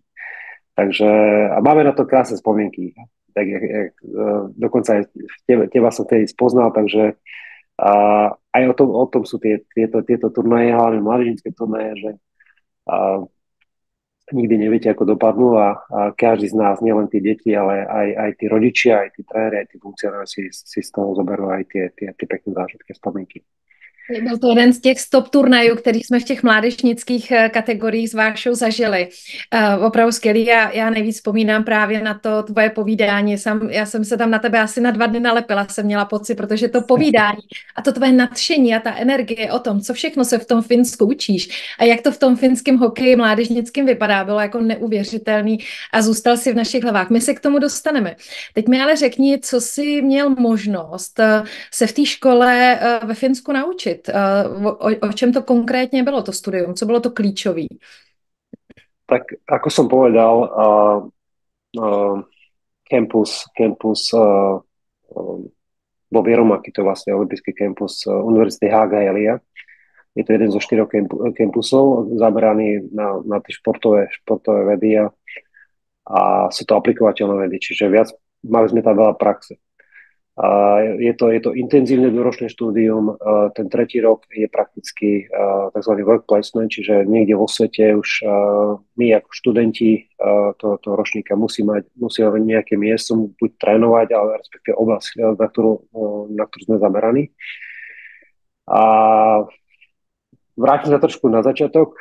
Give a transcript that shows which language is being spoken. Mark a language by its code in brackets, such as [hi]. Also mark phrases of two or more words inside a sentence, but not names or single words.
[sk] Takže a máme na to krásne spomienky. Tak, dokonca aj teba som vtedy spoznal, takže aj o tom sú tieto turnaje, hlavne mládežnícke turnaje, že nikdy neviete, ako dopadnú a každý z nás, nielen tí deti, ale aj tí rodičia, aj tí tréneri, aj tí funkcionári si z toho zoberú aj tie pekné zážitky, spomienky. [cs] Byl to jeden z těch stop turnajů, který jsme v těch mládežnických kategoriích s Vášou zažili. Opravdu skvělý. Já nejvíc vzpomínám právě na to tvoje povídání. Já jsem se tam na tebe asi na 2 dny nalepila, jsem měla pocit, protože to povídání a to tvoje nadšení a ta energie o tom, co všechno se v tom Finsku učíš a jak to v tom finském hokeji mládežnickém vypadá, bylo jako neuvěřitelný a zůstal si v našich hlavách. My se k tomu dostaneme. Teď mi ale řekni, co jsi měl možnost se v té škole ve Finsku naučit. O čem to konkrétne bylo to studium? Co bolo to klíčové? [sk] Tak ako som povedal, campus vo Vieromaky, to vlastne olympijský campus Univerzity Haga Elia. Je to jeden zo 4 campusov zameraný na tie športové vedy a sú to aplikovateľné vedy, čiže mali sme tam veľa praxe. Je to intenzívne dôročné štúdium, ten 3. rok je prakticky tzv. [en] Work placement, [sk] čiže niekde vo svete už my ako študenti toho ročníka musíme nejaké miesto buď trénovať, ale respektíve oblasť, na ktorú sme zameraní. A vrátim sa trošku na začiatok.